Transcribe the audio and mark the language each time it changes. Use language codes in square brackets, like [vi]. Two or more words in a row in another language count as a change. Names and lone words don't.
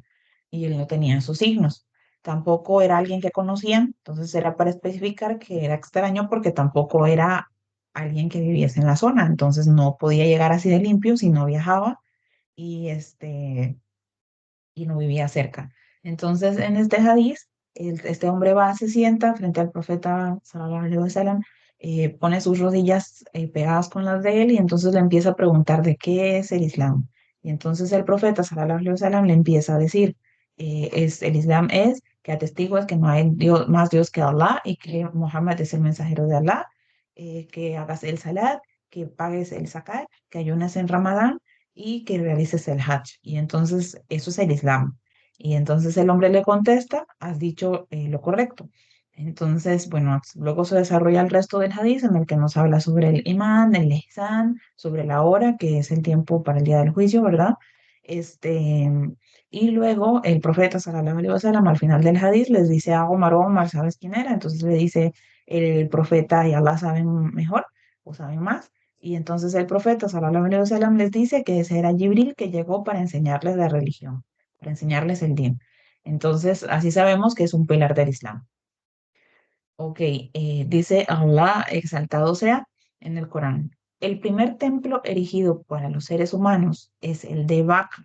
[es] Y él no tenía esos signos. Tampoco era alguien que conocían, entonces era para especificar que era extraño porque tampoco era alguien que viviese en la zona, entonces no podía llegar así de limpio si no viajaba y, y no vivía cerca. Entonces, en este hadiz, este hombre va, se sienta frente al profeta, [ar] صلى الله عليه وسلم, [es] pone sus rodillas pegadas con las de él y entonces le empieza a preguntar de qué es el Islam. Y entonces el profeta, [ar] صلى الله عليه وسلم, [es] le empieza a decir, el Islam es que atestiguas que no hay Dios, más Dios que Allah y que Muhammad es el mensajero de Allah, que hagas el salat, que pagues el zakat, que ayunes en Ramadán y que realices el Hajj. Y entonces eso es el Islam. Y entonces el hombre le contesta, has dicho lo correcto. Entonces, bueno, luego se desarrolla el resto del hadith en el que nos habla sobre el imán, el ihsan, sobre la hora, que es el tiempo para el día del juicio, ¿verdad? Este, y luego el profeta, [ar] صلى الله عليه وسلم, [es] al final del hadith les dice a Omar, Omar, ¿sabes quién era? Entonces le dice el profeta y Allah saben mejor o saben más. Y entonces el profeta, [ar] صلى الله عليه وسلم, [es] les dice que ese era Jibril que llegó para enseñarles la religión, para enseñarles el din. Entonces, así sabemos que es un pilar del Islam. Ok, dice Allah, exaltado sea en el Corán. El primer templo erigido para los seres humanos es el de Baca.